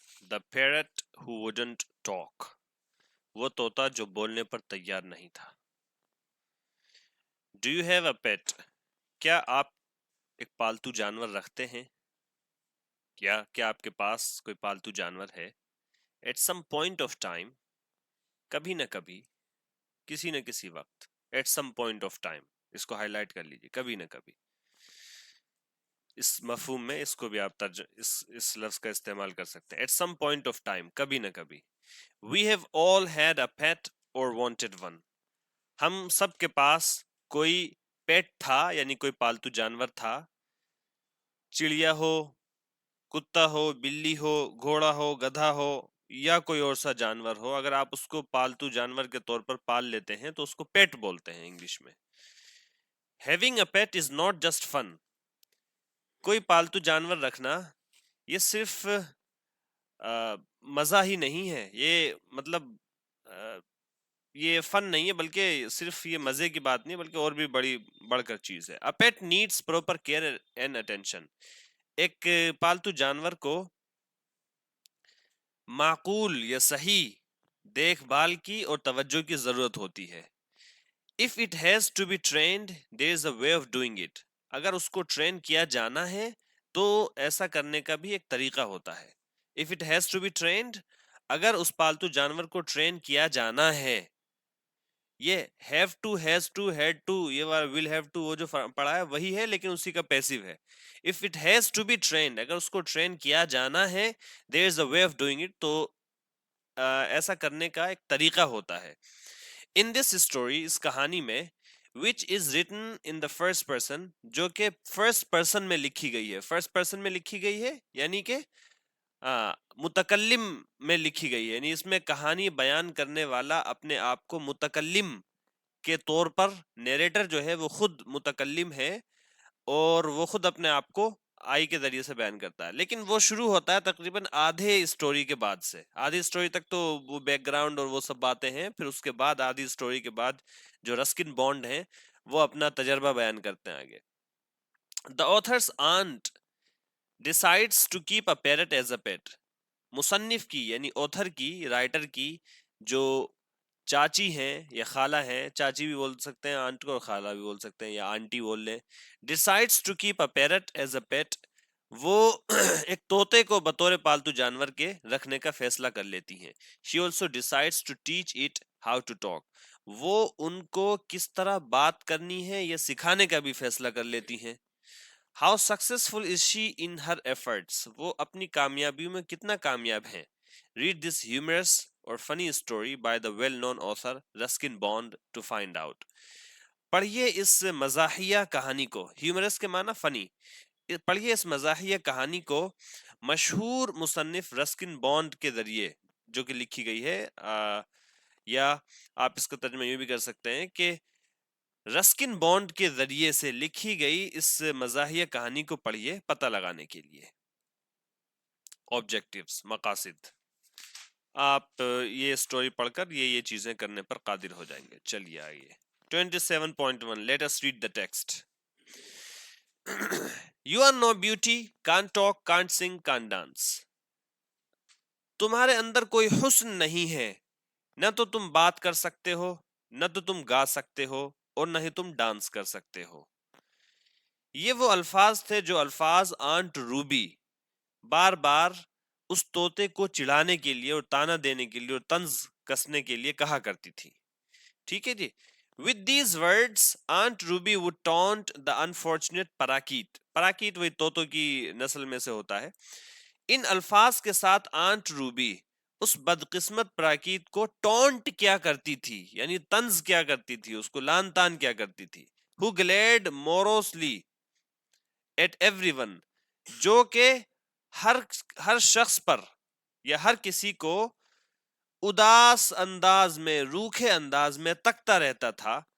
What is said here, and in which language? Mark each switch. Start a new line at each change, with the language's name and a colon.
English: The parrot who wouldn't talk.
Urdu: وہ طوطا جو بولنے پر تیار نہیں تھا.
English: Do you have a pet?
Urdu: کیا آپ ایک پالتو جانور رکھتے ہیں؟ کیا آپ کے پاس کوئی پالتو جانور ہے؟
English: At some point of time.
Urdu: کبھی نہ کبھی. کسی نہ کسی وقت.
English: At some point of time.
Urdu: اس کو ہائی لائٹ کر لیجئے. کبھی نہ کبھی. اس مفہوم میں اس کو بھی آپ اس لفظ کا استعمال کر سکتے ہیں.
English: At some point of time.
Urdu: کبھی نہ کبھی.
English: We have all had a pet or wanted one.
Urdu: ہم سب کے پاس کوئی پیٹ تھا یعنی کوئی پالتو جانور تھا. چڑیا ہو، کتا ہو، بلی ہو، گھوڑا ہو، گدھا ہو یا کوئی اور سا جانور ہو، اگر آپ اس کو پالتو جانور کے طور پر پال لیتے ہیں تو اس کو پیٹ بولتے ہیں انگلش میں.
English: Having a pet is not just fun.
Urdu: کوئی پالتو جانور رکھنا یہ صرف مزہ ہی نہیں ہے، یہ مطلب یہ فن نہیں ہے، بلکہ صرف یہ مزے کی بات نہیں بلکہ اور بھی بڑھ کر چیز ہے.
English: A pet needs proper care and attention.
Urdu: ایک پالتو جانور کو معقول یا صحیح دیکھ بھال کی اور توجہ کی ضرورت ہوتی ہے.
English: If it has to be trained, there is a way of doing it.
Urdu: اگر اس کو ٹرین کیا جانا ہے تو ایسا کرنے کا بھی ایک طریقہ ہوتا ہے.
English: If it has to be trained,
Urdu: اگر اس پالتو جانور کو ٹرین کیا جانا ہے، یہ
English: have to, has to, had to،
Urdu: یہ
English: will have to
Urdu: وہ جو پڑھا ہے وہی ہے لیکن اسی کا پیسو ہے.
English: If it has to be trained،
Urdu: اگر اس کو ٹرین کیا جانا ہے،
English: there is a way of doing it،
Urdu: تو ایسا کرنے کا ایک طریقہ ہوتا ہے.
English: In this story،
Urdu: اس کہانی میں
English: which is written in the first person،
Urdu: جو کہ
English: first person
Urdu: میں لکھی گئی ہے. first person میں لکھی گئی ہے یعنی کہ متکلم میں لکھی گئی ہے، یعنی اس میں کہانی بیان کرنے والا اپنے آپ کو متکلم کے طور پر، نیریٹر جو ہے وہ خود متکلم ہے اور وہ خود اپنے آپ کو آئی کے ذریعے سے بیان کرتا ہے. لیکن وہ شروع ہوتا ہے تقریباً آدھے اسٹوری کے بعد سے. آدھی اسٹوری تک تو وہ بیک گراؤنڈ اور وہ سب باتیں ہیں، پھر اس کے بعد آدھی اسٹوری کے بعد جو رسکن بانڈ ہیں وہ اپنا تجربہ بیان کرتے ہیں آگے.
English: The author's aunt decides to keep a parrot as a pet.
Urdu: مصنف کی یعنی اوتھر کی، رائٹر کی جو چاچی ہیں یا خالہ ہیں، چاچی بھی بول سکتے ہیں آنٹ کو اور خالہ بھی بول سکتے ہیں یا آنٹی بول لیں،
English: decides to keep a parrot as a pet،
Urdu: وہ ایک طوطے کو بطور پالتو جانور کے رکھنے کا فیصلہ کر لیتی ہیں.
English: she also decides to teach it how to talk،
Urdu: وہ ان کو کس طرح بات کرنی ہے یہ سکھانے کا بھی فیصلہ کر لیتی ہیں.
English: How successful is she in her efforts،
Urdu: وہ اپنی کامیابیوں میں کتنا کامیاب ہیں.
English: Read this humorous or funny story by the well-known author Ruskin Bond to find out.
Urdu: پڑھیے اس مزاحیہ کہانی کو، ہیومرس کے معنی فنی، پڑھیے اس مزاحیہ کہانی کو مشہور مصنف رسکن بانڈ کے ذریعے جو کہ لکھی گئی ہے، یا آپ اس کا ترجمہ یوں بھی کر سکتے ہیں کہ رسکن بانڈ کے ذریعے سے لکھی گئی اس مزاحیہ کہانی کو پڑھیے پتہ لگانے کے لیے. آبجیکٹیوز، مقاصد، آپ یہ سٹوری پڑھ کر یہ چیزیں کرنے پر قادر ہو جائیں گے. چلیے آئیے
English: 27.1. Let us read the text. You are no beauty, can't talk, can't sing, can't dance.
Urdu: تمہارے اندر کوئی حسن نہیں ہے، نہ تو تم بات کر سکتے ہو، نہ تو تم گا سکتے ہو اور نہ ہی تم ڈانس کر سکتے ہو. یہ وہ الفاظ تھے جو الفاظ آنٹ روبی بار بار اس طوطے کو چڑھانے کے لیے اور تانا دینے کے لیے اور طنز کسنے کے لیے کہا کرتی تھی. ٹھیک ہے جی.
English: With these words, Aunt Ruby would taunt the unfortunate parakeet.
Urdu: parakeet وہی طوطوں کی نسل میں سے ہوتا ہے. ان الفاظ کے ساتھ آنٹ روبی اس بدقسمت پراکیت کو ٹونٹ کیا کرتی تھی، یعنی طنز کیا کرتی تھی، اس کو لان تان کیا کرتی تھی.
English: Who glared morosely at everyone،
Urdu: جو کہ ہر شخص پر یا ہر کسی کو اداس انداز میں، روکھے انداز میں تکتا رہتا تھا.